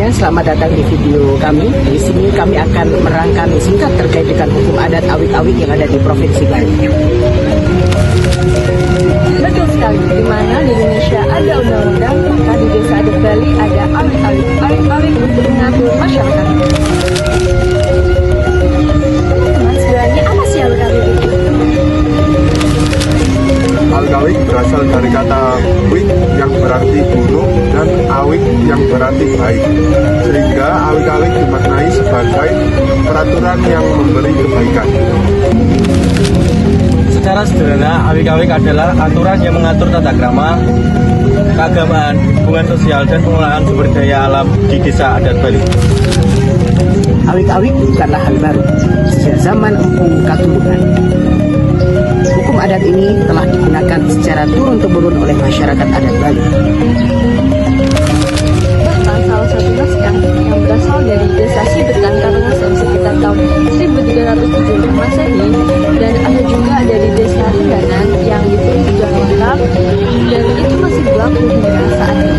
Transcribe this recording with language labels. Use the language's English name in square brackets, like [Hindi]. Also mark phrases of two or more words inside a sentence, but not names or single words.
[Indonesian] selamat datang di video kami. Di sini kami akan merangkai singkat terkait dengan hukum adat awik-awik yang ada di Provinsi Bali. Betul sekali, di mana di Indonesia ada undang-undang, maka di desa adat Bali ada awik-awik. Awik-awik untuk mengatur masyarakat. Teman-teman, sebenarnya apa sih awik-awik itu? Awik-awik berasal dari kata wik yang berarti buruk dan awik yang berarti baik. Sehingga awik-awik dimaknai sebagai peraturan yang memberi kebaikan. Secara sederhana, awik-awik adalah aturan yang mengatur tata krama, keagamaan, hubungan sosial, dan pengelolaan sumber daya alam di desa adat Bali. Awik-awik bukanlah hal baru. Sejak zaman Empu Katurunan, hukum adat ini telah digunakan secara turun-temurun oleh masyarakat adat Bali. Bahkan salah satu naskah yang berasal dari desa Sibetan Karangasem sekitar tahun 1370 Masehi, dan ada juga dari desa Rendanan yang ditulis sudah lengkap dan itu masih berlaku hingga saat ini.